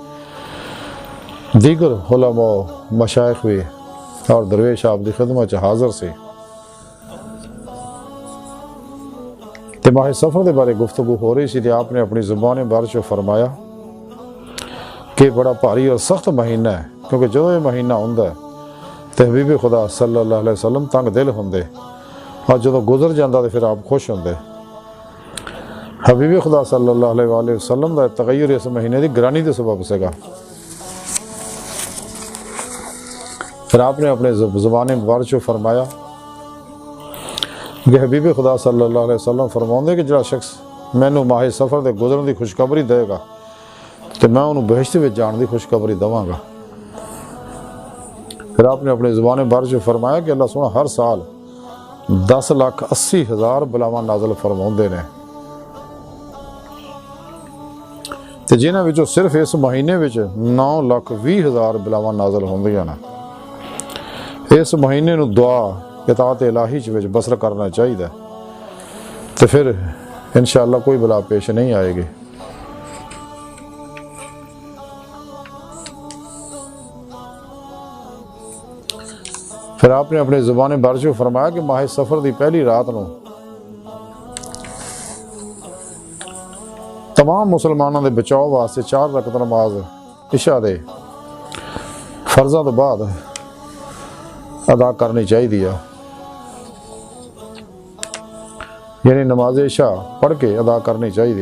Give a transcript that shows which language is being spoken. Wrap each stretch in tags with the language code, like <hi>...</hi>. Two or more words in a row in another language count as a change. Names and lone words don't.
<pa>دیگر علماء مشائخ بھی اور درویش آپ دی خدمت حاضر سے تے ماہ سفر دے بارے گفتگو ہو رہی سی تے آپ نے اپنی زبان بارش فرمایا کہ بڑا بھاری اور سخت مہینہ ہے، کیونکہ جو یہ مہینہ ہوندا ہے تے حبیب خدا</pa> <ar>صلی اللہ علیہ وسلم</ar> <pa>تنگ دل ہوندے، اور جدو گزر جاندہ تے پھر آپ خوش ہوندے۔ حبیب خدا</pa> <ar>صلی اللہ علیہ وآلہ وسلم</ar> <pa>دا تغیر اس مہینے دی گرانی دے سبب سے گا، پھر آپ نے اپنے زبان مبارک فرمایا کہ حبیب خدا</pa> <ar>صلی اللہ علیہ وسلم</ar> <pa>فرماؤندے کہ جڑا شخص مینوں ماہ سفر دے گزرن دی خوشخبری دے گا تے میں انہوں بہشت وچ جان دی خوشخبری دواں گا۔ پھر آپ نے اپنے زبان مبارک فرمایا کہ اللہ سونا ہر سال 10,80,000 بلاواں نازل فرماؤندے نے، تے جنہاں وچوں صرف اس مہینے وچ 9,20,000 بلاواں نازل ہوندیاں نے۔ اس مہینے نو دعا اطاعت الہی وچ بسر کرنا چاہیے تو پھر انشاءاللہ کوئی بلا پیش نہیں آئے گی۔ پھر آپ نے اپنے زبان بارش میں فرمایا کہ ماہ سفر دی پہلی رات نو تمام مسلمانوں دے بچاؤ واسطے 4 رکعت نماز عشاء دے فرضاں تو بعد ادا کرنی چاہیے، یعنی نماز عشاء پڑھ کے ادا کرنی چاہیے۔</pa>